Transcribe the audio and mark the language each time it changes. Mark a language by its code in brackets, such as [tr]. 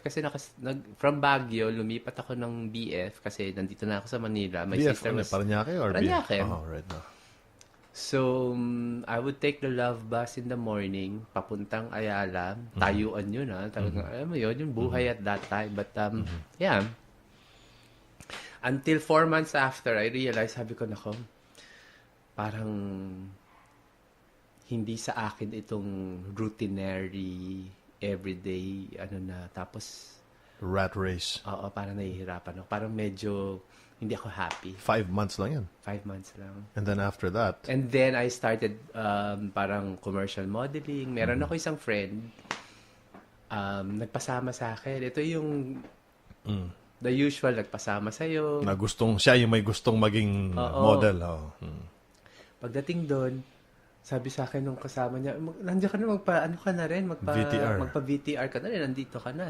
[tl] Kasi from Baguio, lumipat ako ng BF kasi nandito na ako sa Manila. [en] My BF, sister was... Paranaque or Paranaque. BF? Right now. So, I would take the love bus in the morning, [tl] papuntang Ayala. Tayuan yun, Talagang, alam mo yun, yung buhay [en] at that time. But, yeah. Until 4 months after, I realized, [tl] sabi ko, nako, parang hindi sa akin itong [en] routinary, everyday, tapos... Rat race. [tl] Oo, parang nahihirapan ako. Parang medyo, hindi ako happy. 5 months lang yan. 5 months lang. [en] And then after that? And then I started parang commercial modeling. [tl] Meron ako isang friend, nagpasama sa akin. Ito yung [en] the usual, [tl] nagpasama sa'yo. Siya yung may gustong maging model. Pagdating doon, sabi sa akin nung kasama niya, nandiyan ka na, magpa-VTR ka na rin, nandito ka na.